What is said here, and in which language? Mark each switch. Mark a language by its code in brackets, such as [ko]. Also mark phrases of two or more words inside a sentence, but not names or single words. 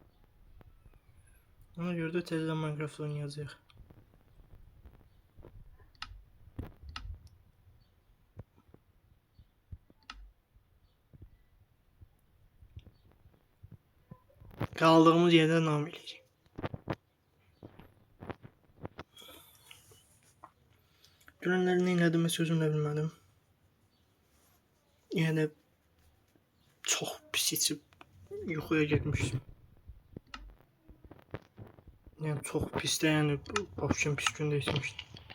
[az] Ona göre de tezden Minecraft oynayacağıq. [tr] Kaldığımız yerden devam edeceğiz. [az] Dünənləri nə elədim, sözümlə bilmədim. Yəni çox pis içib yuxuya getmişdim. Yəni çox pis də, yəni başım pis gündə içmişdim.